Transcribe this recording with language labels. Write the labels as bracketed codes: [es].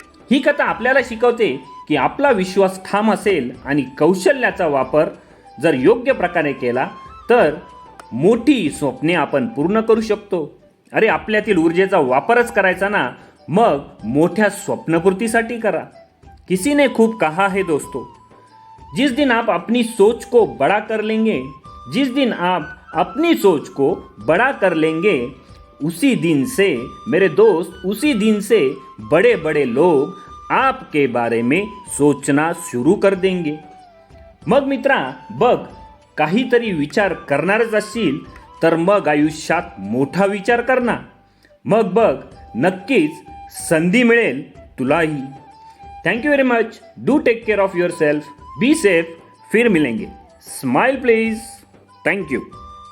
[mr] ही कथा आपल्याला शिकवते की आपला विश्वास ठाम असेल आणि कौशल्याचा वापर जर योग्य प्रकारे केला तर मोठी स्वप्ने आपण पूर्ण करू शकतो. अरे आपल्यातील ऊर्जेचा वापरच करायचा ना, मग मोठ्या स्वप्नपूर्तीसाठी करा. [hi] किसी ने खूब कहा है दोस्तों, जिस दिन आप अपनी सोच को बड़ा कर लेंगे, जिस दिन आप अपनी सोच को बड़ा कर लेंगे, उसी दिन से मेरे दोस्त, उसी दिन से बड़े बड़े लोग आपके बारे में सोचना शुरू कर देंगे. [mr] मग मित्रा बघ, काहीतरी विचार करणारच असशील तर मग आयुष्यात मोठा विचार करणार. मग बघ, नक्कीच संधी मिळेल तुलाही. [en] Thank you very much. Do take care of yourself. Be safe. [hi] फिर मिलेंगे. [en] Smile please. Thank you.